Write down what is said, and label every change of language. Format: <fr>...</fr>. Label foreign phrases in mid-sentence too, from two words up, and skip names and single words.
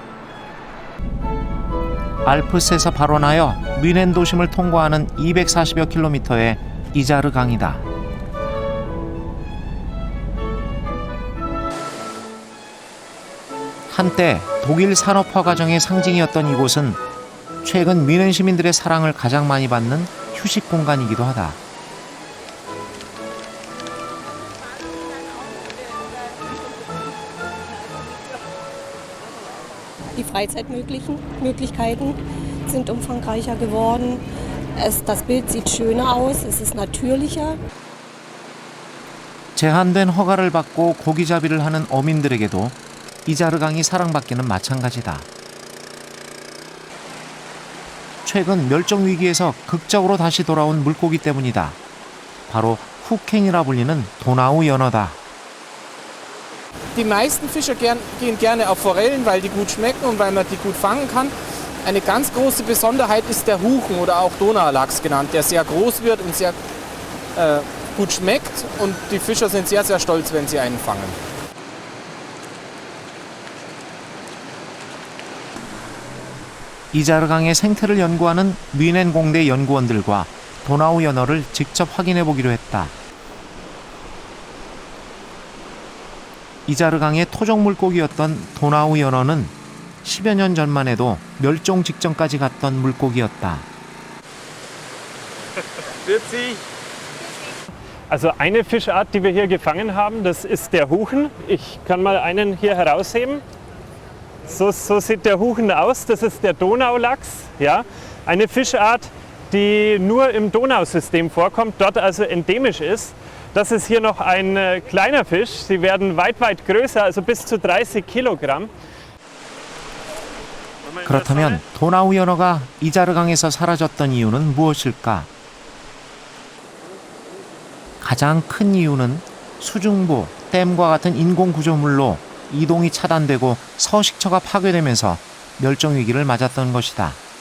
<ko>알프스에서 발원하여 뮌헨 도심을 통과하는 240여 킬로미터의 이자르 강이다. 한때 독일 산업화 과정의 상징이었던 이곳은 최근 뮌헨 시민들의 사랑을 가장 많이 받는 휴식 공간이기도 하다.</ko> <de>Die Freizeitmöglichkeiten sind umfangreicher geworden. Das Bild sieht schöner aus, es ist natürlicher.</de> <ko>제한된 허가를 받고 고기잡이를 하는 어민들에게도 이자르 강이 사랑받기는 마찬가지다. 최근 멸종 위기에서 극적으로 다시 돌아온 물고기 때문이다. 바로 후켄이라 불리는 도나우 연어다.</ko> <de>Die meisten Fischer gehen gerne auf Forellen, weil die gut schmecken und weil man die gut fangen kann. Eine ganz große Besonderheit ist der Huchen oder auch Donaulachs genannt, der sehr groß wird und sehr gut schmeckt. Und die Fischer sind sehr, sehr stolz, wenn sie einen fangen.</de> <ko>이자르 강의 생태를 연구하는 뮌헨 공대 연구원들과 도나우 연어를 직접 확인해 보기로 했다. 이자르 강의 토종 물고기였던 도나우 연어는 10여 년 전만 해도 멸종 직전까지 갔던 물고기였다.</ko> <de>Also eine Fischart, die wir hier gefangen haben, das ist der Huchen. Ich kann mal einen hier herausheben. So sieht der Huchen aus. Das ist der Donaulachs. Ja? Eine Fischart, die nur im Donausystem vorkommt, dort also endemisch ist. Das ist hier noch ein kleiner Fisch. Sie werden weit größer, also bis zu 30 Kilogramm.</de> <ko>그렇다면 도나우 연어가 이자르 강에서 사라졌던 이유는 무엇일까? 가장 큰 이유는 수중부, 댐과 같은 인공 구조물로 이동이 차단되고 서식처가 파괴되면서 멸종 위기를 맞았던 것이다.</ko>